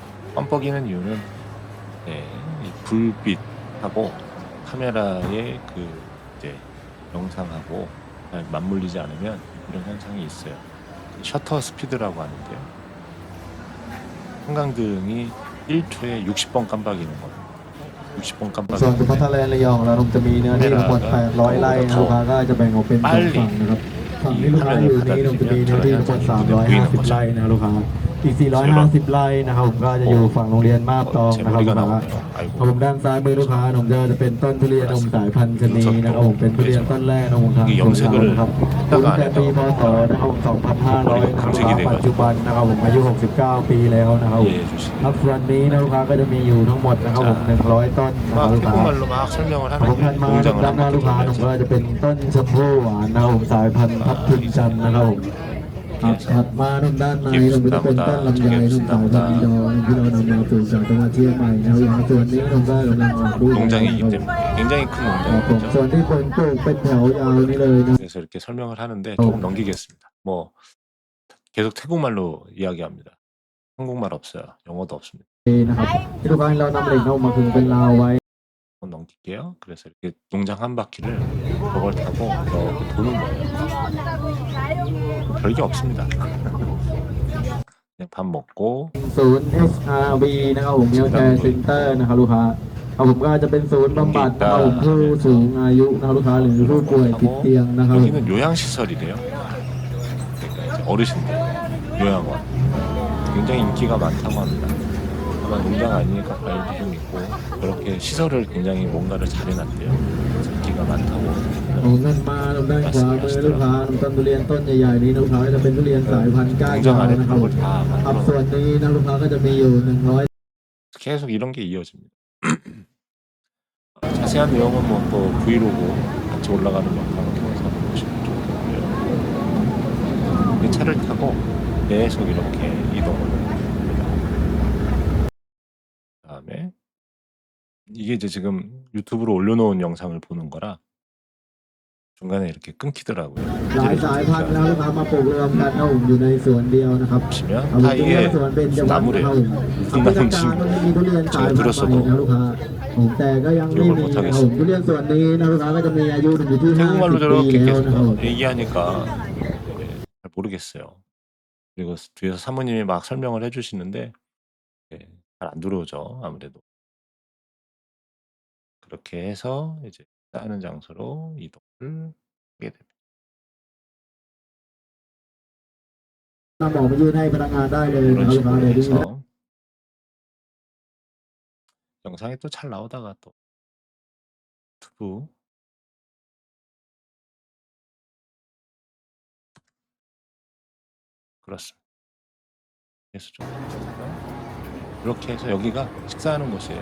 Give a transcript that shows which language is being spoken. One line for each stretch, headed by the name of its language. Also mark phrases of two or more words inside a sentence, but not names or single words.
Korean: 껌뻑이는 이유는 이 불빛하고 카메라의 이제 영상하고 잘 맞물리지 않으면 이런 현상이 있어요. 셔터 스피드라고 하는데요. 형광등이 1초에 60번 깜빡이는 거예요. 60번
Thai: ส่วน
Korean: 깜빡이는데
Thai: พัทยาระยองเราจะมีเนื้อที่ทั้งหมด800 ไร่นะครับก็จะแบ่งออกเป็นสองฝั่งนะครับฝั่งที่ลูกค้าอยู่นี้เราจะ มีเนื้อที่ทั้งหมด350 ไร่นะลูกค้าอีก 450 ไร่นะครับผมก็จะอยู่ฝั่งโรงเรียนมาบตองนะครับลูกค้าผมด้านซ้ายมือลูกค้าผมจะเป็นต้นทุเรียนสายพันธุ์ชะนีนะครับผมเป็นทุเรียนต้นแรกนะครับผมครับตั้งแต่ปีพศนะครับ2500นะครับปัจจุบันนะครับผมอายุ69 ปีแล้วนะครับครับส่วนนี้นะลูกค้าก็จะมีอยู่ทั้งหมดนะครับผม100 ต้นนะครับลูกค้า
Korean: 태국말로 막 설명을
Thai: ผม
Korean: 하는
Thai: ถัดมา
Korean: 농장을
Thai: ด้านหน้าลูกค้าผมก็จะเป็นต้นชมพู่หวานนะครับผมสายพันธุ์ทับทิมจันทร์นะครับผมถัดมาด้านในผมก็จะเป็นต้นลำไยสายพันธุ์อีดอที่เรานำมาปลูกจากจังหวัดเชียงใหม่นะครับส่วนนี้ผมก็กำลังออกลูก
Korean: 농장이기 때문에 굉장히 큰
Thai: ครับผม
Korean: 농장이죠.
Thai: ส่วนที่ผมปลูกเป็นแถวยาวนี่เลยนะ
Korean: 그래서 이렇게 설명을 하는데 조금 넘기겠습니다. 뭐 계속 태국말로 이야기합니다. 한국말 없어요. 영어도 없습니다.
Thai: นะครับที่ลูกค้าเรานำเหล็กเข้ามาคึงเป็นราวไว้
Korean: 한번 넘길게요. 그래서 이렇게 농장 한 바퀴를 저걸 타고 이렇게 도는 거예요. 별게 없습니다. 그냥 밥 먹고
Thai: ศูนย์ SRV นะครับผม
English: Healthcare Center
Thai: นะครับลูกค้าผมก็จะเป็นศูนย์บำบัดนะครับผมผู้สูงอายุนะครับลูกค้าหรือผู้ป่วยติดเตียงนะครับ
Korean: 여기는 요양시설이래요. 그러니까 이제 어르신들 요양원. 굉장히 인기가 많다고 합니다. 아마 농장 아니니까 과일도 좀 있고 그렇게 시설을 굉장히 뭔가를 잘 해놨대요. 그래서 인기가 많다고
Thai: เอาเงินมาด้านขวามือลูกค้าต้นทุเรียนต้นใหญ่ๆนี้ลูกค้าจะเป็นทุเรียนสายพันธุ์ก้านยาว
Korean: 농장 안에
Thai: นะครับ
Korean: 그런 걸 다
Thai: ครับส่วน
Korean: 만들어
Thai: นี้นะลูกค้าก็จะมีอยู่100
Korean: 계속 이런 게 이어집니다. 자세한 내용은 뭐 또 브이로그 같이 올라가는 영상을 통해서 보시면 좋을 거고요. 이 차를 타고 계속 이렇게 이동을 합니다. 그다음에 이게 이제 지금 유튜브로 올려놓은 영상을 보는 거라 중간에 이렇게 끊기더라고요.
Thai: หลายสายพันธุ์แล้วลูกค้ามาปลูกรวมกันครับผมอยู่ในสวนเดียวนะครับ
Korean: 보시면
Thai: เอาผม
Korean: 다
Thai: จะเรีย
Korean: 이게
Thai: กสวนเบญจ
Korean: 무슨
Thai: วรรณนะ
Korean: 나무래요.
Thai: ครับผม
Korean: 무슨
Thai: ที่ทาง
Korean: 나무인지
Thai: การมันมีทุเรียนสายพันธุ์ใหม่นะลูกค้าผมแต่ก็ยังไม่มีครับผมทุเรียนสวนนี้นะลูกค้าก็จะมีอายุอยู่ที่
Korean: 태국말로
Thai: 50 ปี
Korean: 저렇게
Thai: แล้วนะครับผม
Korean: 계속 얘기하니까 잘 모르겠어요. 그리고 뒤에서 사모님이 막 설명을 해주시는데 잘 안 들어오죠. 아무래도. 그렇게 해서 이제 쌓는 장소로 이동을 하게 됩니다.
Thai: นำออกมายื่นให้พนักงานได้เลยนะ
Korean: 이런
Thai: ครับลูกค้า
Korean: 식으로
Thai: เดี๋ยวดู
Korean: 해서 영상이 또 잘 나오다가 또 유튜브 그렇습니다. 그래서 좀 이렇게 해서 여기가 식사하는 곳이에요.